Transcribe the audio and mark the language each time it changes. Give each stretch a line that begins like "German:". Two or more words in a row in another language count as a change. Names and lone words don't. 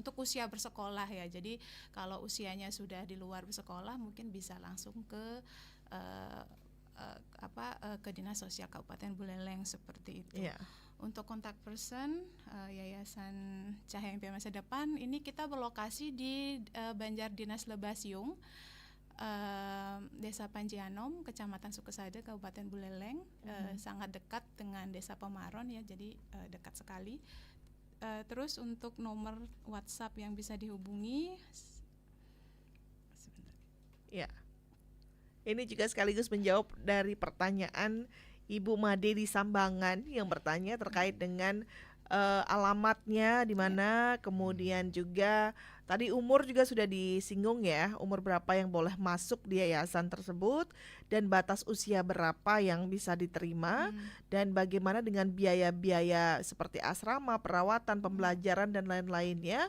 Indonesian: Untuk usia bersekolah ya, jadi kalau usianya sudah di luar bersekolah mungkin bisa langsung ke ke Dinas Sosial Kabupaten Buleleng seperti itu. Untuk kontak person Yayasan Cahaya Impian Masa Depan ini kita berlokasi di Banjar Dinas Lebasyung, Desa Panjianom, Kecamatan Sukesade, Kabupaten Buleleng, sangat dekat dengan Desa Pemaron ya, jadi dekat sekali. Terus untuk nomor WhatsApp yang bisa dihubungi, ini juga sekaligus menjawab dari pertanyaan Ibu Made di Sambangan yang bertanya terkait dengan alamatnya di mana, kemudian juga tadi umur juga sudah disinggung ya, umur berapa yang boleh masuk di yayasan tersebut dan batas usia berapa yang bisa diterima, dan bagaimana dengan biaya-biaya seperti asrama, perawatan, pembelajaran dan lain-lainnya.